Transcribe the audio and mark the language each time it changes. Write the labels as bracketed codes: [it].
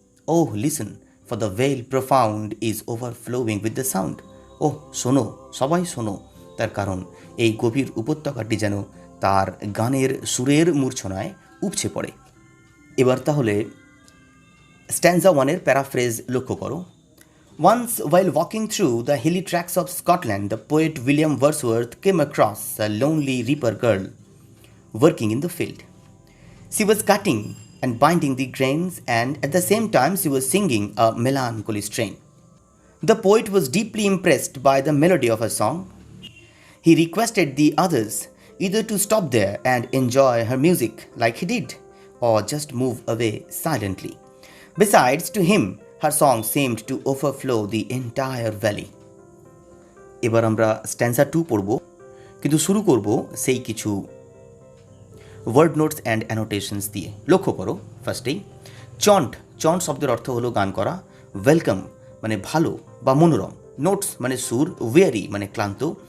[en] oh listen for the vale profound is overflowing with the sound, [bn] ওহ শোনো, সবাই শোনো, তার কারণ এই গভীর উপত্যকাটি যেন তার গানের সুরের মূর্ছনায় উপচে পড়ে। এবার তাহলে স্ট্যান্জা 1-এর প্যারাফ্রেজ লক্ষ্য করো। [en] Once, while walking through the hilly tracts of Scotland, the poet William Wordsworth came across a lonely reaper girl working in the field. She was cutting and binding the grains, and at the same time she was singing a melancholy strain. The poet was deeply impressed by the melody of her song. He requested the others either to stop there and enjoy her music like he did, or just move away silently. Besides, to him, her song seemed to overflow the entire valley. [bn] এবার আমরা স্ট্যান্জা 2 পড়ব, কিন্তু শুরু করব সেই কিছু word notes and অ্যানোটেশনস দিয়ে। লক্ষ্য করো, ফার্স্টেই চন্ট, চন্ট শব্দের অর্থ হলো গান করা। ওয়েলকাম মানে ভালো বা মনোরম। নোটস মানে সুর। ওয়েরি মানে ক্লান্ত।